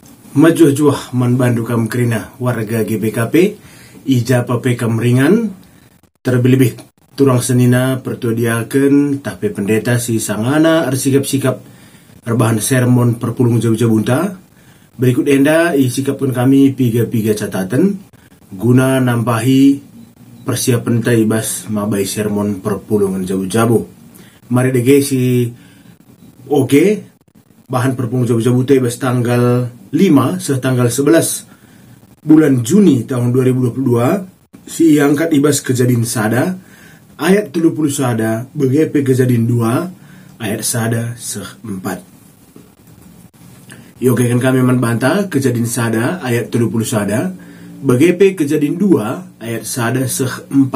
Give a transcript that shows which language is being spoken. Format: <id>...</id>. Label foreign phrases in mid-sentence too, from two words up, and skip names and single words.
<btx>Majuh-juah man bandu kam kerina warga GBKP ija pape kam ringan terlebih turang senina pertuadiakan tapi pendeta si sangana arsikap-sikap rebahan sermon perpulung jauh-jauh bunta berikut enda isikapun kami piga-piga catatan guna nampahi persiapan taibas mabai sermon perpulungan jauh-jauh. Mari dege si oke bahan perpulung jauh-jauh taibas tanggal 5 setanggal 11 bulan Juni tahun 2022 si angkat ibas kejadian sada ayat 30 sada begepe kejadian 2 ayat sada se-4. Yogekan kami membantah kejadian sada ayat 30 sada begepe kejadian 2 ayat sada se-4.</btx>